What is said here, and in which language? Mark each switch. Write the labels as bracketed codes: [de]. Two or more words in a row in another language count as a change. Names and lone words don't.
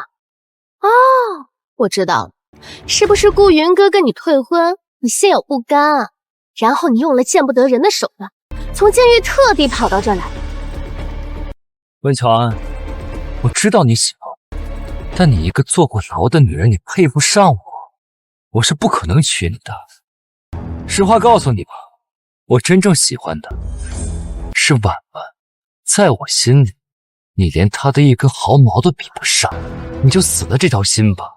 [zh] 哦，我知道了，是不是顧雲哥跟你退婚，你心有不甘啊？然後你用了見不得人的手段，從監獄特地跑到這兒來。溫喬安，我知道你喜歡我，但你一個坐過牢的女人，你配不上我，我是不可能娶你的。實話告訴你吧，我真正喜歡的是婉婉，在我心裡，你連她的一根毫毛都比不上，你就死了這條心吧。